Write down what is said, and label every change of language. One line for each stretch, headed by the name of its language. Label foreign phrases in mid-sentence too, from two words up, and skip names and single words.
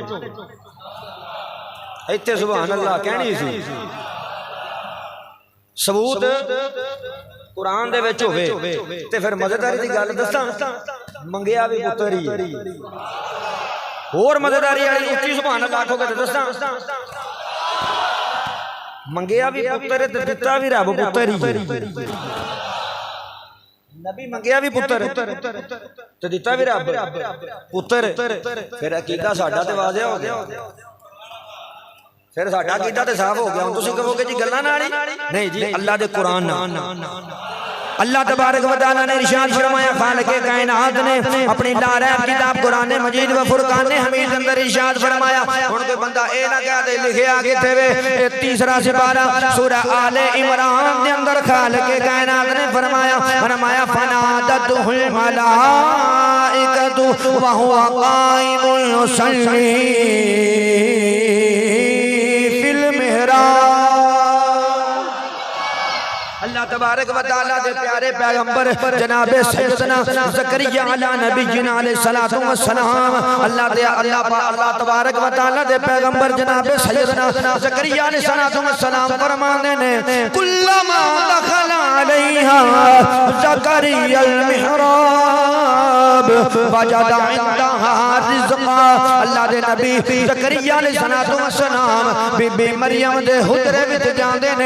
Punjabi: ایتھے
Arabic: سبحان الله
Punjabi: کہنی سی، ثبوت قرآن دے وچ ہووے تے فیر مزیداری دی گل دساں، منگیا بھی پتر ہی ہور مزیداری والی اچی
Arabic: سبحان الله
Punjabi: آکھو گے تے دساں، منگیا بھی پتر تے دتا بھی رب پتر ہی. نبی منگیا بھی پتر تے دتا بھی رب پتر، فیر عقیدہ ساڈا تے واضح ہو گیا. فیر ساڈا عقیدہ تے صاف ہو گیا. ہݨ تسیں کہو گے جی گلاں نال ہی نہیں جی، اللہ دے قرآن نال.
Urdu: اللہ
Arabic: تبارك وتعالى
Urdu: نے ارشاد فرمایا، خالقِ کائنات نے اپنی لاریب کتاب قرآن مجید و فرقان حمید اندر ارشاد فرمایا.
Punjabi: ہݨ کوئی بندہ اے نہ کہہ دے لکھیا کتھے وے، اے تیسرا سپارہ سورہ آلِ عمران دے اندر خالقِ کائنات نے فرمایا
Arabic: فنادته الملائكة وهو قائم يصلي في المحراب.
Punjabi: اللہ
Arabic: تبارك وتعالى
Punjabi: دے پیارے پیغمبر جنابِ سیدنا زکریا
Arabic: على نبينا عليه الصلاة والسلام,
Punjabi: اللہ
Arabic: تبارك وتعالى
Punjabi: دے پیغمبر جنابِ سیدنا زکریا
Arabic: عليه الصلاة والسلام
Punjabi: فرماتے نے,
Arabic: كلما دخل عليها زكريا المحراب وجد عندها رزقا.
Punjabi: اللہ دے نبی زکریا
Arabic: عليه الصلاة والسلام
Punjabi: بی بی مریم دے حجرے وچ جاندے نے.